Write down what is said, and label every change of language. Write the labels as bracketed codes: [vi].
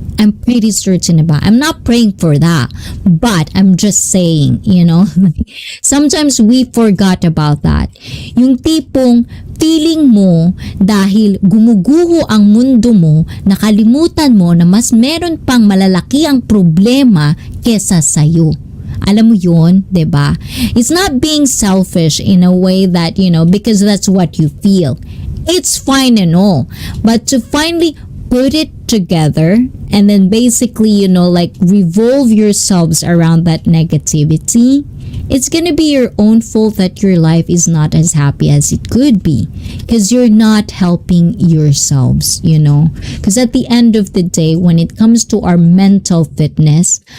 [en] I'm pretty certain about. I'm not praying for that, but I'm just saying, sometimes we forgot about that. [tl] Yung tipong feeling mo dahil gumuguho ang mundo mo, nakalimutan mo na mas meron pang malalaki ang problema kesa sa'yo. Alam mo yun, diba? [en] It's not being selfish in a way that, because that's what you feel. It's fine and all. But to finally put it together and then basically, like revolve yourselves around that negativity, it's gonna be your own fault that your life is not as happy as it could be because you're not helping yourselves, because at the end of the day, when it comes to our mental fitness,